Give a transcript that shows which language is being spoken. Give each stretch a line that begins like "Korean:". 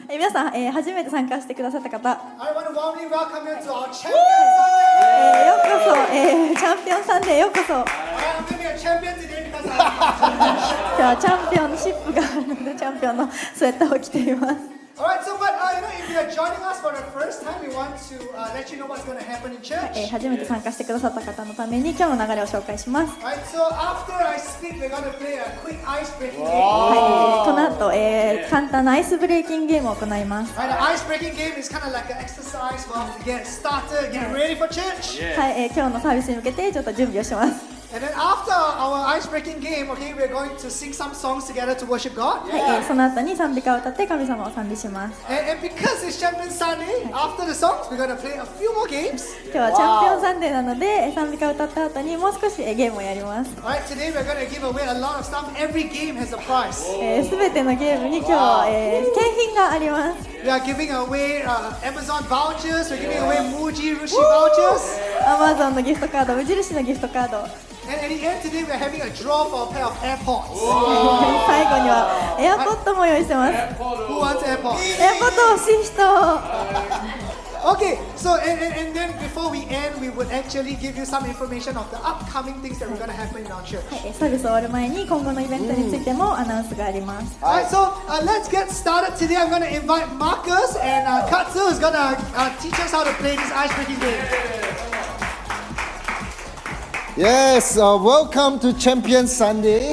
Japanese: さん、初めて参加してくださった方、
English: I want to warmly welcome you to our Champion
Japanese: ようこそ、チャンピオンさんでようこそ。
English: Sunday. I'm going to be a champion today because
Japanese: 今日はチャンピオンのシップがあるので、チャンピオンのスウェットを着ています。
English: Alright, so but if you are joining us for the first time, we want to let you know what's going to happen in church.
Japanese: 初めて参加してくださった方のために今日の流れを紹介します。
English: Alright, so after I speak, we're going to play a quick ice breaking game.
Japanese: この後、簡単なアイスブレイキングゲームを行います。
English: Alright, the ice breaking game is kind of like an exercise for us to get started, get ready for church.
Japanese: はい、今日のサービスに向けてちょっと準備をします。
English: And then after our ice breaking game, okay, we're going to sing some songs together to worship God.
Japanese: はい、その後に賛美歌を歌って神様を賛美します。
English: And because it's Champion Sunday, after the songs, we're going to play a few more games.
Japanese: 今日はチャンピオンサンデーなので、賛美歌を歌った後にもう少しゲームをやります。
English: Alright, today we're going to give away a lot of stuff. Every game has a prize.
Japanese: すべてのゲームに今日は、景品があります。
English: We are giving away Amazon vouchers. We're giving away Muji Rushi vouchers.
Japanese: Amazon のギフトカード、無印のギフトカード。
English: And at the end today, we're having a draw for a pair of AirPods.
Japanese: 最後にはエアポッドも用意してます。
English: Who wants AirPods?
Japanese: エアポッド欲しい人。
English: Okay, so and then before we end, we would actually give you some information of the upcoming things that we're going to happen in our church.
Japanese: サービス終わる前に今後のイベントについてもアナウンスがあります。
English: Alright, so let's get started today. I'm going to invite Marcus and Katsu who's going to teach us how to play this ice breaking game. Yes, welcome to Champion Sunday.